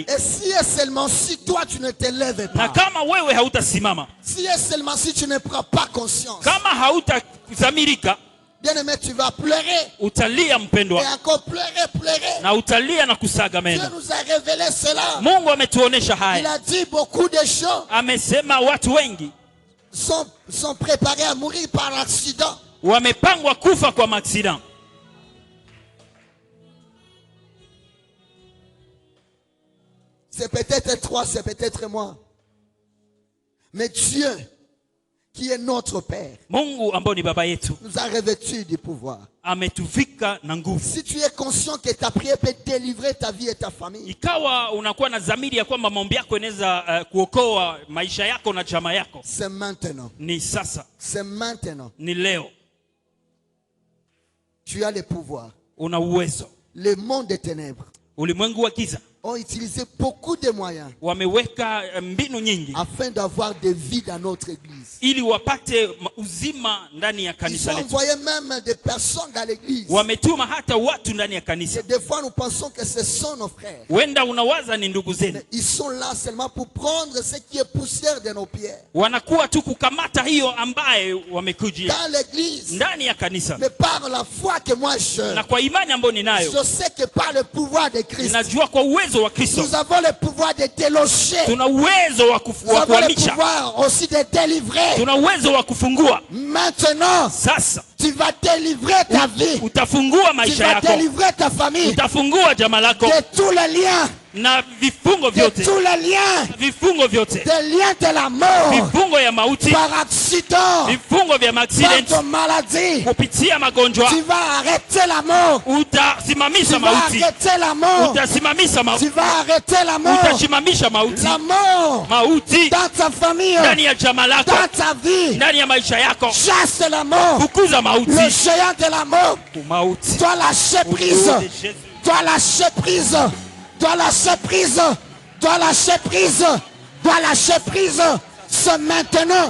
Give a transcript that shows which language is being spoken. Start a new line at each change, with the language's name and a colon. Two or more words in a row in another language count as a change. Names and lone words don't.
French: Et si et seulement si toi tu ne te lèves na pas,
Swahili: kama wewe hautasimama,
French: si et seulement si tu ne prends pas conscience,
Swahili: kama hautadhamirika,
French: Bien-aimé, tu vas pleurer.
Swahili: utalia
French: Et
Swahili: mpendwa,
French: encore pleurer.
Swahili: na utalia na kusaga
French: Dieu
Swahili: meno.
French: nous a révélé cela.
Swahili: Mungu ametuonesha
French: Il
Swahili: haya,
French: a dit beaucoup de gens
Swahili: amesema watu wengi
French: sont préparés à mourir par accident.
Swahili: wamepangwa kufa kwa maksida.
French: C'est peut-être toi, c'est peut-être moi. Mais Dieu, qui est notre Père,
Swahili: Mungu ambao ni baba yetu
French: nous a revêtus du pouvoir.
Swahili: ametuvika na nguvu.
French: Si tu es conscient que ta prière peut délivrer ta vie et ta famille,
Swahili: Ikawa unakuwa na dhamiri ya kwamba maombi yako inaweza kuokoa maisha yako na jamaa yako,
French: c'est maintenant.
Swahili: ni sasa,
French: C'est maintenant.
Swahili: ni leo.
French: Tu as le pouvoir.
Swahili: Una uwezo.
French: Le monde des ténèbres
Swahili: Ulimwengu wa giza
French: ont utilisé beaucoup de moyens
Swahili: wameweka mbinu nyingi
French: afin d'avoir des vies dans notre église.
Swahili: ili wapate uzima ndani ya
French: Ils
Swahili: kanisa
French: ont
Swahili: letu.
French: envoyé même des personnes dans l'église.
Swahili: Wametuma hata watu ndani ya kanisa.
French: Et des fois, nous pensons que ce sont nos frères.
Swahili: Wenda unawaza ni ndugu zenu,
French: Mais ils sont là seulement pour prendre ce qui est poussière de nos pieds.
Swahili: wanakuwa tu kukamata hiyo ambaye wamekujia
French: Dans l'église,
Swahili: ndani ya kanisa.
French: mais par la foi que moi j'ai,
Swahili: Na kwa imani ambayo ninayo,
French: je sais que par le pouvoir de Christ,
Swahili: ninajua kwa uwezo wa Kristo
French: nous avons le pouvoir de déloger.
Swahili: tuna uwezo wa
French: Nous avons le
Swahili: kuhamisha,
French: pouvoir aussi de délivrer.
Swahili: tuna uwezo wa kufungua.
French: Maintenant,
Swahili: Sasa
French: tu vas délivrer ta vie.
Swahili: utafungua
French: Tu
Swahili: maisha
French: vas
Swahili: yako,
French: délivrer ta famille
Swahili: utafungua jamaa lako
French: de tous les liens,
Swahili: na vifungo
French: de
Swahili: vyote,
French: tous les liens,
Swahili: vifungo vyote,
French: des liens de la mort,
Swahili: vifungo ya mauti,
French: par accident,
Swahili: vifungo vya
French: par accident, ton maladie.
Swahili: kupitia magonjwa.
French: Tu vas arrêter la mort. Tu
Swahili: Utasimamisha
French: vas
Swahili: mauti,
French: arrêter la mort.
Swahili: utasimamisha
French: Tu
Swahili: mauti,
French: vas arrêter la mort.
Swahili: utasimamisha mauti,
French: La mort
Swahili: mauti
French: dans ta famille,
Swahili: ndani ya jamaa lako,
French: dans ta vie.
Swahili: ndani ya maisha yako.
French: Chasse la mort.
Swahili: Fukuza
French: Le
Swahili: mauti,
French: géant de la mort
Swahili: mauti.
French: doit lâcher Au prise. nom de Jésus. Doit lâcher prise. Doit lâcher prise. Doit lâcher prise. Doit lâcher prise. C'est maintenant.